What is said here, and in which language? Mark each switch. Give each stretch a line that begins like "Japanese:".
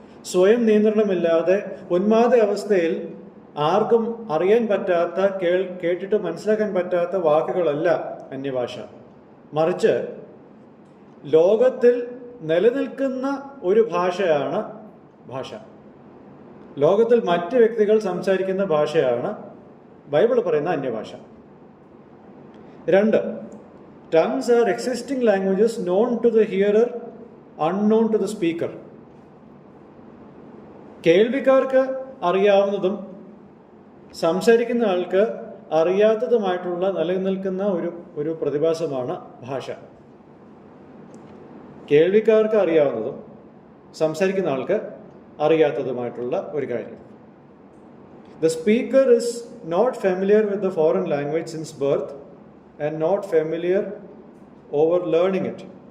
Malayalam: സ്വയം നിയന്ത്രണമില്ലാതെ ഉന്മാദ അവസ്ഥയിൽ ആർക്കും അറിയാൻ പറ്റാത്ത, കേട്ടിട്ട് മനസ്സിലാക്കാൻ പറ്റാത്ത വാക്കുകളല്ല അന്യഭാഷ. മറിച്ച് ലോകത്തിൽ നിലനിൽക്കുന്ന ഒരു ഭാഷയാണ് ഭാഷ. ലോകത്തിൽ മറ്റ് വ്യക്തികൾ സംസാരിക്കുന്ന ഭാഷയാണ് ബൈബിൾ പറയുന്ന അന്യഭാഷ.
English: രണ്ട്, tongues are existing languages known to the hearer, unknown to the speaker.
Malayalam: കേൾവിക്കാർക്ക് അറിയാവുന്നതും സംസാരിക്കുന്ന ആൾക്ക് അറിയാത്തതുമായിട്ടുള്ള നിലനിൽക്കുന്ന ഒരു പ്രതിഭാസമാണ് ഭാഷ. കേൾവിക്കാർക്ക് അറിയാവുന്നതും സംസാരിക്കുന്ന ആൾക്ക് അറിയാത്തതുമായിട്ടുള്ള ഒരു കാര്യം.
English: The speaker is not familiar with the foreign language since birth and not familiar over learning it.